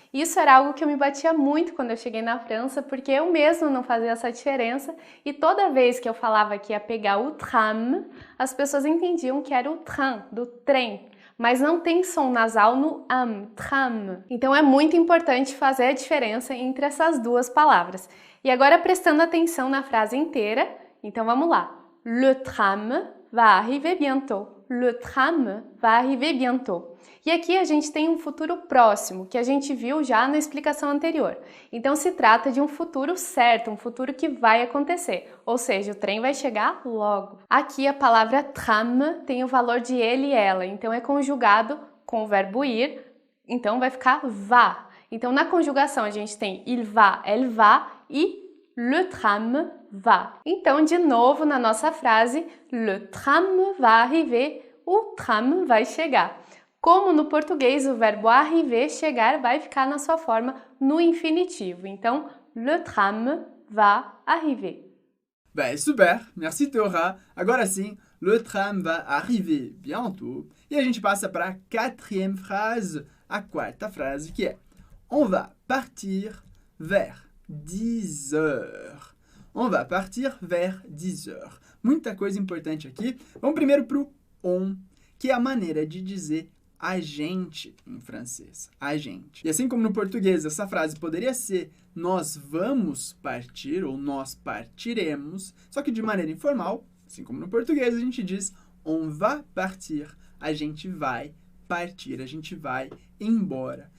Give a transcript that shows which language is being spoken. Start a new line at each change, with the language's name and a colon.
Portuguese: Isso era algo que eu me batia muito quando eu cheguei na França, porque eu mesma não fazia essa diferença e toda vez que eu falava que ia pegar o tram, as pessoas entendiam que era o train, do trem, mas não tem som nasal no tram. Então é muito importante fazer a diferença entre essas duas palavras. E agora prestando atenção na frase inteira, então vamos lá.
French: Le tram va arriver bientôt. le tram va arriver bientôt.
Portuguese: E aqui a gente tem um futuro próximo, que a gente viu já na explicação anterior. Então se trata de um futuro certo, um futuro que vai acontecer, ou seja, o trem vai chegar logo. Aqui a palavra tram tem o valor de ele e ela, então é conjugado com o verbo ir, então vai ficar va. Então na conjugação a gente tem
French: il va, elle va
Portuguese: e
French: le tram va.
Portuguese: Então de novo na nossa frase,
French: le tram va arriver,
Portuguese: o tram vai chegar. Como no português o verbo arriver, chegar, vai ficar na sua forma no infinitivo. Então,
French: le tram va arriver. Bah, super, merci Théora.
Portuguese: Agora sim,
French: le tram va arriver bientôt.
Portuguese: E a gente passa para a 4e frase, a 4ª frase, que é
French: on va partir vers 10 heures. On va partir vers 10 heures.
Portuguese: Muita coisa importante aqui. Vamos primeiro para o on, que é a maneira de dizer a gente em francês, a gente. E assim como no português, essa frase poderia ser nós vamos partir ou nós partiremos, só que de maneira informal, assim como no português, a gente diz
French: on va partir,
Portuguese: a gente vai partir, a gente vai embora.